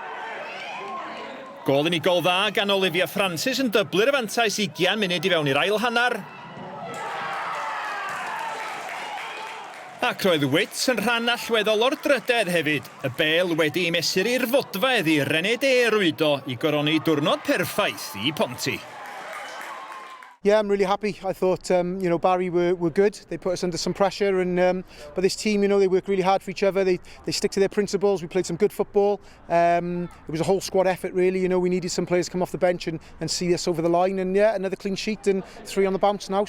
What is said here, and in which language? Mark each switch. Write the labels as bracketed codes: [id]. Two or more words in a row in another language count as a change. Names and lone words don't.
[cy] Gol unigol dda gan Olivia Francis yn dyblu'r afantais 20 munud I fewn i'r ail hannar. Ac roedd Wits yn rhan allweddol o'r drydedd hefyd. Y bel wedi I mesur i'r fodfedd I Rened rwydo I goroni diwrnod perffaith I Ponty. [en] Yeah, I'm really happy. I thought, Barry were good. They put us under some pressure, and but this team, they work really hard for each other. They stick to their principles. We played some good football. It was a whole squad effort, really. We needed some players to come off the bench and see us over the line. And yeah, another clean sheet and 3 on the bounce now.